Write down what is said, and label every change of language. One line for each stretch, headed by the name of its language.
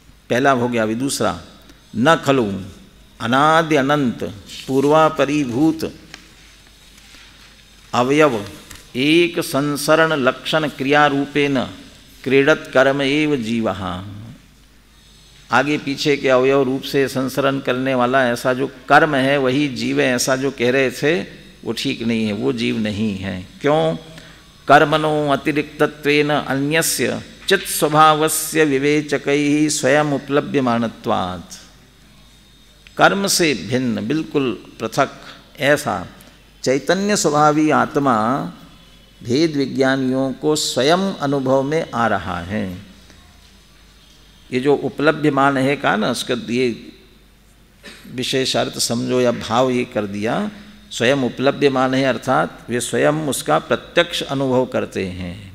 Hindi: पहला हो गया। अभी दूसरा,
Sanskrit: न खलु अनादि अनंत पूर्वापरिभूत अवयव एक संसरण लक्षण क्रिया रूपेण क्रीडत कर्म एव जीवः।
Hindi: आगे पीछे के अवयव रूप से संसरण करने वाला ऐसा जो कर्म है वही जीव है, ऐसा जो कह रहे थे वो ठीक नहीं है, वो जीव नहीं है। क्यों?
Sanskrit: कर्मणो अतिरिक्तत्वेन अन्यस्य चित् स्वभावस्य विवेचकैः स्वयं उपलभ्यमानत्वात्।
Hindi: कर्म से भिन्न, बिल्कुल पृथक ऐसा चैतन्य स्वभावी आत्मा भेद विज्ञानियों को स्वयं अनुभव में आ रहा है। ये जो उपलभ्यमान है कहा ना, उसका ये विशेष अर्थ समझो या भाव ये कर दिया, स्वयं उपलभ्यमान है अर्थात वे स्वयं उसका प्रत्यक्ष अनुभव करते हैं।